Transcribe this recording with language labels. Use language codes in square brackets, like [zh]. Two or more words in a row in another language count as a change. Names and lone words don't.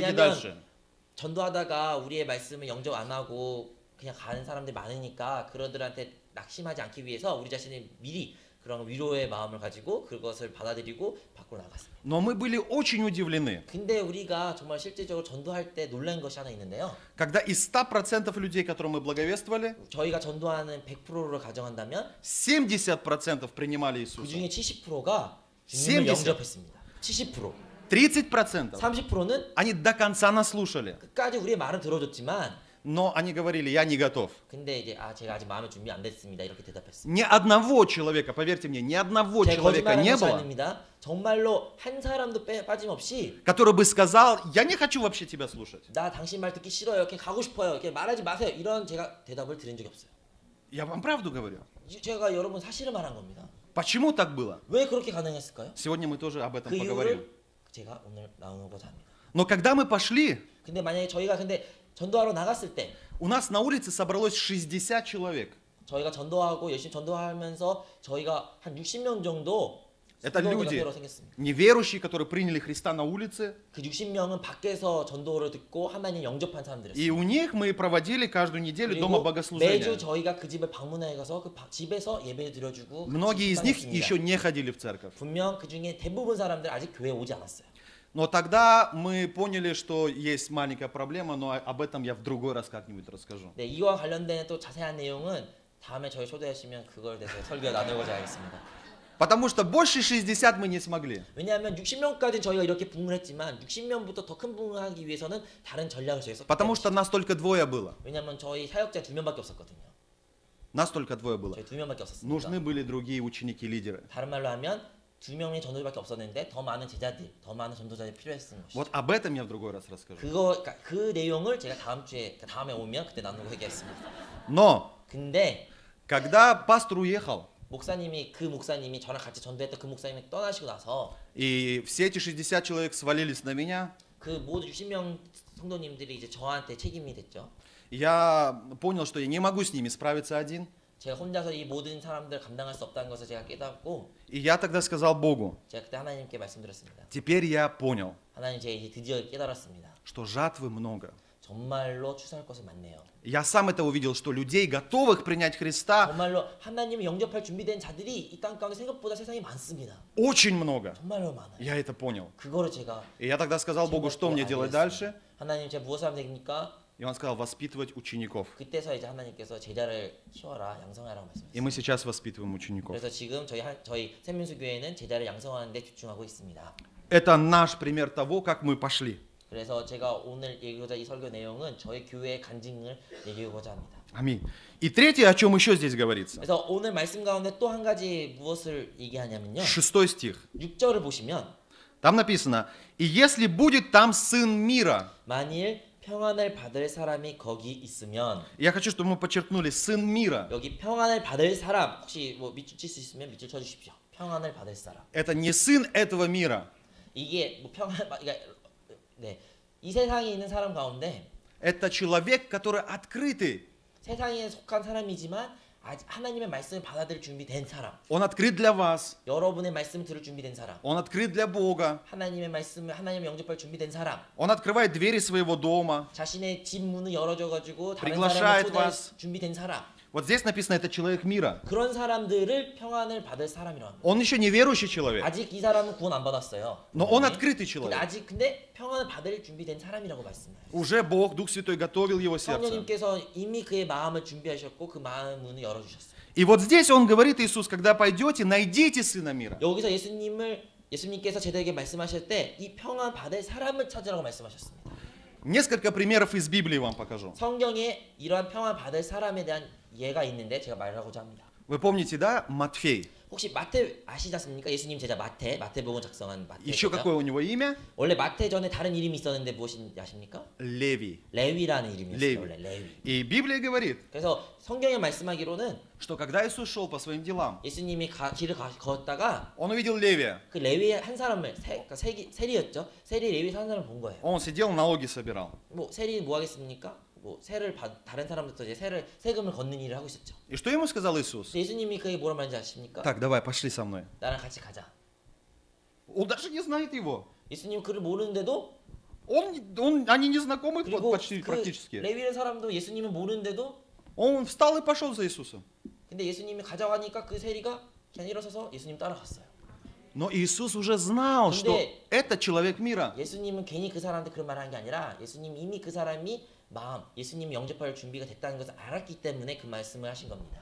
[ko] 왜냐면 [ru] дальше. [ko] 전도하다가 우리의 말씀을 영접 안 하고 그냥 가는 사람들이 많으니까 그러들한테 낙심하지 않기 위해서 우리 자신이 미리 그런 위로의 마음을 가지고 그것을 받아들이고 밖으로 나갔습니다. [ru] Но мы были очень удивлены, [ko] 근데 우리가 정말 실제적으로 전도할 때 놀란 것이 하나 있는데요. [ru] когда из 100% людей, которым мы благовествовали, [ko] 저희가 전도하는 100%를 가정한다면 [ru] 70% принимали [ko] 그 [ru] Иисуса. [ko] 중에 70%가 주님을 70. 영접했습니다. 70%. 30% 30%는 [ru] они до конца нас слушали, [ko] 끝까지 우리의 말을 들어줬지만 [ru] но они говорили, я не готов. [ko] 근데 이제 제가 아직 마음의 준비 안 됐습니다. 이렇게 대답했습니다. [ru] Ни одного человека, поверьте мне, ни одного [ko] 제가 [ru] человека [ko] 거짓말하는 [ru] не [ko] 것이 [ru] было, [ko] 아닙니다. 정말로 한 사람도 빠짐없이 [ru] который бы сказал, я не хочу вообще тебя слушать. [ko] 나 당신 말 듣기 싫어요. 이렇게 가고 싶어요. 이렇게 말하지 마세요. 이런 제가 대답을 드린 적이 없어요. [ru] Я вам правду говорю. [ko] 제가 여러분 사실을 말한 겁니다. [ru] Почему так было? [ko] 왜 그렇게 가능했을까요? [ru] Сегодня мы тоже об этом [ko] 그 [ru] поговорим. [ko] 이유를 제가 오늘 나누고자 합니다. [ru] Но когда мы пошли, [ko] 근데 만약에 저희가 전도하러 나갔을 때 [ru] у нас на улице собралось 60 человек. [ko] 저희가 전도하고 열심히 전도하면서 저희가 한 60명 정도 [ru] Это люди, [ko] 전도로 생겼습니다. [ru] неверующие, которые приняли Христа на улице. [ko] 그 60명은 밖에서 전도를 듣고 하나님 영접한 사람들이었어요. [ru] И у них мы проводили каждую неделю дома [ko] 그리고 [ru] богослужения. [ko] 매주 저희가 그 집에 방문해 가서 그 집에서 예배 드려주고 [ru] Многие из них [ko] 식사했습니다. [ru] еще не ходили в церковь. [ko] 분명 그 중에 대부분 사람들 아직 교회에 오지 않았어요. [ru] Но тогда мы поняли, что есть маленькая проблема, но об этом я в другой раз как-нибудь расскажу. [ko] 네, 이와 관련된 또 자세한 내용은 다음에 저희 초대하시면 그걸 대해서 설교 나누고자 하겠습니다. [ru] Потому что больше 60 мы не смогли. [ko] 왜냐하면 60명까지는 저희가 이렇게 부흥했지만 60명부터 더 큰 부흥을 하기 위해서는 다른 전략을 저희가 썼기 [ru] Потому что [ko] 때문에 [ru] нас только 2 было. [ko] 왜냐하면 저희 사역자 2명밖에 없었거든요. [ru] Нас только 2 было. [ko] 저희 2명밖에 없었습니다. [ru] Нужны были другие ученики-лидеры. [ko] 다른 말로 하면 2명의 전도자밖에 없었는데 더 많은 제자들, 더 많은 전도자들이 필요했던 것이죠. [ru] Вот об этом я в другой раз расскажу. [ko] 그러니까 그 내용을 제가 다음에 오면 그때 나누고 얘기했습니다. [ru] Но, [ko] 근데 [ru] когда пастор уехал, [ko] 그 목사님이 저랑 같이 전도했던 그 목사님이 떠나시고 나서 [ru] и все эти 60 человек свалились на меня, [ko] 그 모든 60명 성도님들이 이제 저한테 책임이 됐죠. [ru] я понял, что я не могу с ними справиться один. [ko] 제가 혼자서 이 모든 사람들 감당할 수 없다는 것을 제가 깨닫고 [ru] И я тогда сказал Богу, [ko] 제가 그때 하나님께 말씀드렸습니다. [ru] теперь я понял, [ko] 하나님, 제가 이제 드디어 깨달았습니다. [ru] что жатвы много. [ko] 정말로 추수할 것은 많네요. [ru] Я сам это увидел, что людей, готовых принять Христа, [ko] 정말로 하나님을 영접할 준비된 자들이 이 땅 가운데 생각보다 세상에 많습니다. [ru] очень много. [ko] 정말로 많아요. [ru] Я это понял. [ko] 그거를 제가 [ru] И я тогда сказал Богу, что мне делать дальше? [ko] 하나님, 제가 무엇을 하면 됩니까? [ru] И он сказал, воспитывать учеников. [ko] 그때서 이제 하나님께서 제자를 키워라, 양성하라고 [ru] И [ko] 말씀하셨어요. [ru] мы сейчас воспитываем учеников. [ko] 그래서 지금 저희 샘민수 교회는 제자를 양성하는 데 집중하고 있습니다. [ru] Это наш пример того, как мы пошли. [ko] 그래서 제가 오늘 얘기하고자 이 설교 내용은 저희 교회의 간증을 얘기하고자 합니다. [ru] Аминь. И третье, о чем еще здесь говорится. [ko] 그래서 오늘 말씀 가운데 또 한 가지 무엇을 얘기하냐면요. [ru] 6 стих. [ko] 6절을 보시면 [ru] Там написано, и если будет там сын мира. [ko] 만일 평안을 받을 사람이 거기 있으면, [ru] Я хочу, чтобы мы подчеркнули, сын мира. [ko] 여기 평안을 받을 사람, 혹시 뭐 밑줄 칠 수 있으면 밑줄 쳐 주십시오. 평안을 받을 사람. [ru] Это не сын этого мира. [ko] 이게 뭐 네, 이 세상에 있는 사람 가운데 [ru] Это человек, который открытый. [ko] 세상에 속한 사람이지만 아직 하나님의 말씀을 받아들일 준비된 사람, [ru] Он открыт для вас. [ko] 여러분의 말씀을 들을 준비된 사람, [ru] Он открыт для Бога. [ko] 하나님의 말씀을 하나님을 영접할 준비된 사람, [ru] Он открывает двери своего дома. [ko] 자신의 집 문을 열어줘 가지고 다른 [ru] Приглашает [ko] 사람을 초대할 [ru] вас. [ko] 준비된 사람, [ru] Вот здесь написано, это человек мира. [ko] 그런 사람들을 평안을 받을 사람이라고 합니다. [ru] Он еще не верующий человек, [ko] 아직 이 사람은 구원 안 받았어요. [ru] но он [ko] 네. [ru] открытый [ko] 근데 [ru] человек. [ko] 근데 평안을 받을 준비된 사람이라고 말씀해요. [ru] Уже Бог, Дух Святой готовил его сердце. [ko] 성령님께서 이미 그의 마음을 준비하셨고 그 마음 문을 열어주셨어요. [ru] И вот здесь он говорит, Иисус, когда пойдете, найдите Сына мира. [ko] 여기서 예수님께서 제자에게 말씀하실 때 이 평안 받을 사람을 찾으라고 말씀하셨습니다. [ru] Несколько примеров из Библии вам покажу. [ko] 성경에 이러한 평안 받을 사람에 대한 예가 있는데 제가 말하고자 합니다. [ru] Вы помните, да, Матфей? [ko] 혹시 마태 아시지 않습니까? 예수님 제자 마태복음 작성한 마태 [ru] Еще [ko] 제자. [ru] какое у него имя? [ko] 원래 마태 전에 다른 이름이 있었는데 무엇인지 아십니까? [ru] Левий. [ko] 레위라는 이름이었어요. 레위. 원래 레위. [ru] И Библия говорит, [ko] 그래서 성경에 말씀하기로는 [ru] что когда Иисус шел по своим делам, [ko] 예수님이 길을 걷다가 [ru] он увидел Левия. [ko] 그 레위 한 사람을 그러니까 세리였죠. 세리 레위 한 사람을 본 거예요. [ru] Он сидел, налоги собирал. [ko] 뭐 세리 뭐 하겠습니까? 뭐 다른 사람부터 이제 세금을 걷는 일을 하고 있었죠. [ru] И что ему сказал Иисус? [ko] 그래서 예수님이 그게 뭐라 말인지 아십니까? [ru] Так, давай, пошли со мной. [ko] 나랑 같이 가자. [ru] Он даже не знает его. [ko] 예수님 그를 모르는데도 [ru] Они не знакомы [ko] 그리고 [ru] почти, [ko] 그 [ru] практически. [ko] 레위라는 사람도 예수님을 모르는데도 [ru] Он встал и пошел за Иисусом. [ko] 근데 예수님이 가자고 하니까 그 세리가 그냥 일어서서 예수님 따라갔어요. [ru] Но Иисус уже знал, что [ko] 근데 [ru] это человек мира. [ko] 예수님은 괜히 그 사람한테 그런 말을 한 게 아니라 예수님 이미 그 사람이 예수님 영접할 준비가 됐다는 것을 알았기 때문에 그 말씀을 하신 겁니다.